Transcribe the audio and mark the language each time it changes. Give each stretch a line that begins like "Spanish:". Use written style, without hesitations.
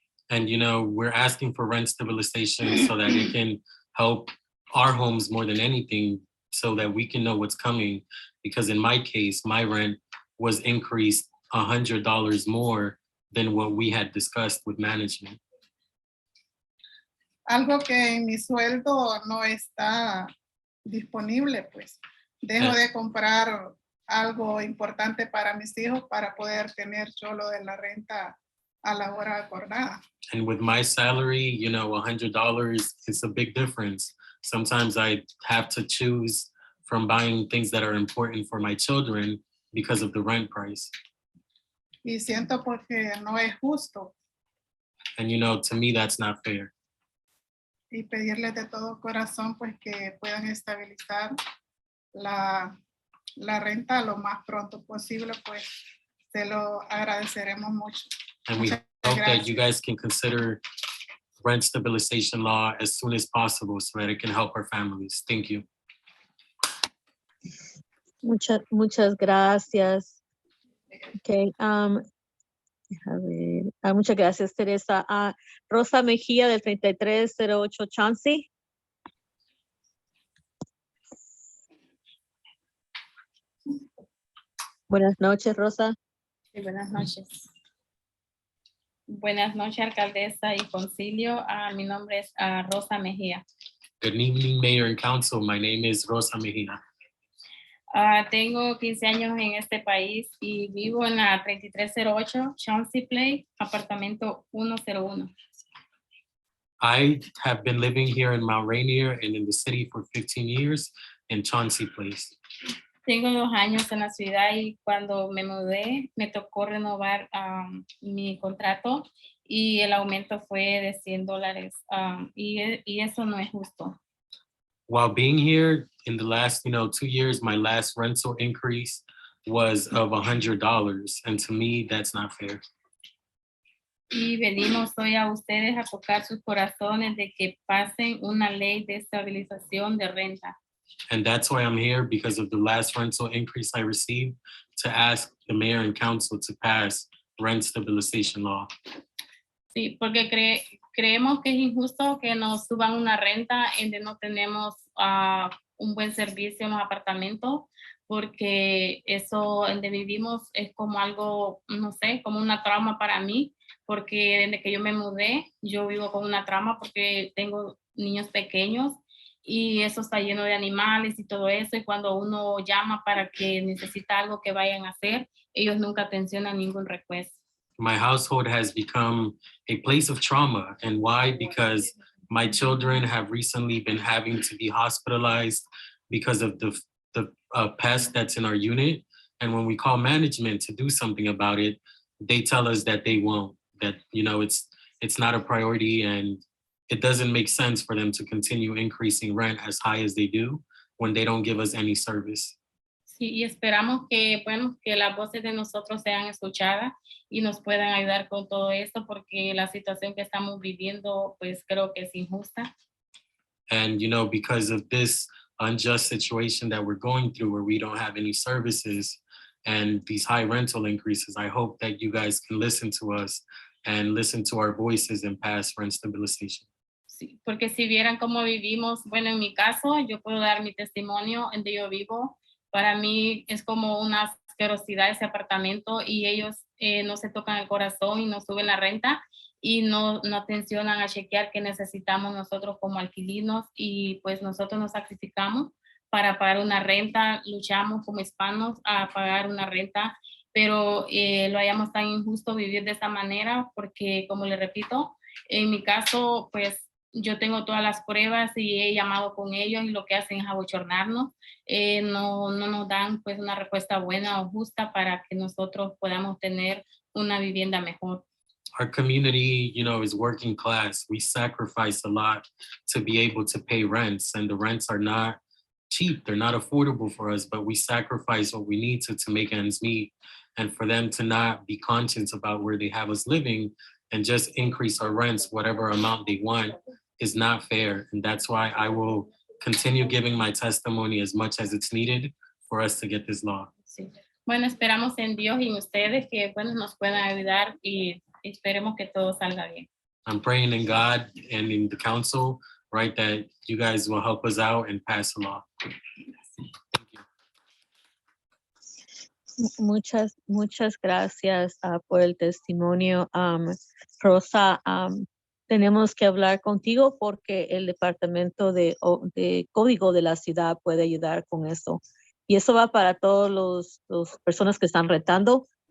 English: And, you know, we're asking for rent stabilization so that it can help our homes more than anything, so that we can know what's coming. Because in my case, my rent was increased $100 more than what we had discussed with management.
Spanish: algo que en mi sueldo no está disponible, pues dejo de comprar algo importante para mis hijos para poder tener yo lo de la renta a la hora acordada.
English: And with my salary, you know, $100 is a big difference. Sometimes I have to choose from buying things that are important for my children because of the rent price.
Spanish: Y siento porque no es justo
English: And you know, to me, that's not fair.
Spanish: y pedirles de todo corazón pues que puedan estabilizar la renta lo más pronto posible, pues se lo agradeceremos mucho.
English: And we hope that you guys can consider rent stabilization law as soon as possible so that it can help our families. Thank you.
Spanish: Muchas gracias. Okay, deja ver. Muchas gracias, Teresa. Rosa Mejía del 3308 Chauncey. Buenas noches, Rosa. Sí, buenas noches. Buenas noches, alcaldesa y concilio. Mi nombre es Rosa Mejía.
English: Good evening, Mayor and Council. My name is Rosa Mejia.
Spanish: Tengo 15 años en este país y vivo en la 3308 Chauncey Place, apartamento 101.
English: I have been living here in Mount Rainier and in the city for 15 years in Chauncey Place.
Spanish: Tengo 2 años en la ciudad y cuando me mudé me tocó renovar mi contrato y el aumento fue de $100 y eso no es justo.
English: While being here in the last, 2 years, my last rental increase was of $100. And to me, that's not fair.
Spanish: Y venimos hoy a ustedes a tocar sus corazones de que pasen una ley de estabilización de renta.
English: And that's why I'm here, because of the last rental increase I received, to ask the mayor and council to pass rent stabilization law.
Spanish: Sí, porque creemos que es injusto que nos suban una renta en donde no tenemos un buen servicio en los apartamentos, porque eso donde vivimos es como algo, no sé, como una trauma para mí, porque desde que yo me mudé, yo vivo con una trauma porque tengo niños pequeños y eso está lleno de animales y todo eso, y cuando uno llama para que necesita algo que vayan a hacer, ellos nunca atencionan ningún request.
English: My household has become a place of trauma. And why? Because my children have recently been having to be hospitalized because of the pest that's in our unit. And when we call management to do something about it, they tell us that they won't, that, it's not a priority and it doesn't make sense for them to continue increasing rent as high as they do when they don't give us any service.
Spanish: Sí, y esperamos que, que las voces de nosotros sean escuchadas y nos puedan ayudar con todo esto, porque la situación que estamos viviendo, pues creo que es injusta.
English: And, because of this unjust situation that we're going through where we don't have any services and these high rental increases, I hope that you guys can listen to us and listen to our voices and pass rent stabilization.
Spanish: Sí, porque si vieran cómo vivimos, bueno, en mi caso, yo puedo dar mi testimonio en donde yo vivo. Para mí es como una asquerosidad ese apartamento y ellos no se tocan el corazón y nos suben la renta y no atencionan a chequear qué necesitamos nosotros como alquilinos, y pues nosotros nos sacrificamos para pagar una renta, luchamos como hispanos a pagar una renta, pero lo hallamos tan injusto vivir de esta manera porque, como le repito, en mi caso pues yo tengo todas las pruebas y he llamado con ellos y lo que hacen es abochornarnos. No nos dan pues una respuesta buena o justa para que nosotros podamos tener una vivienda mejor.
English: Our community, is working class. We sacrifice a lot to be able to pay rents, and the rents are not cheap. They're not affordable for us, but we sacrifice what we need to make ends meet. And for them to not be conscious about where they have us living and just increase our rents, whatever amount they want, is not fair. And that's why I will continue giving my testimony as much as it's needed for us to get this law.
Spanish: Sí. Bueno, esperamos en Dios y en ustedes que nos puedan ayudar y esperemos que todo salga bien.
English: I'm praying in God and in the council, right, that you guys will help us out and pass the law.
Spanish: Muchas gracias por el testimonio, Rosa. tenemos que hablar contigo porque el departamento de código de la ciudad puede ayudar con eso. Y eso va para todos los personas que están rentando.